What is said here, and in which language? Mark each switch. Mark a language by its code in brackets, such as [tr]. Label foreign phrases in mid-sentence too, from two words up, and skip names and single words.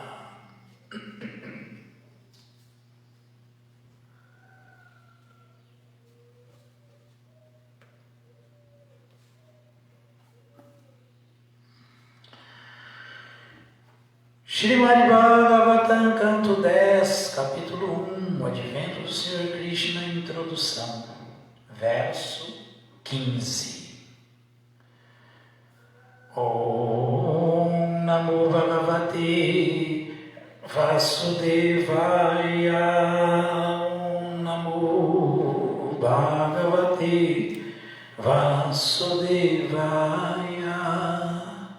[pt] Srimad Bhagavatam, canto 10, capítulo 1, Advento do Senhor Krishna, introdução, verso 15. [sa] Om Namo Bhagavate Vasudevaya. Om Namo Bhagavate Vasudevaya.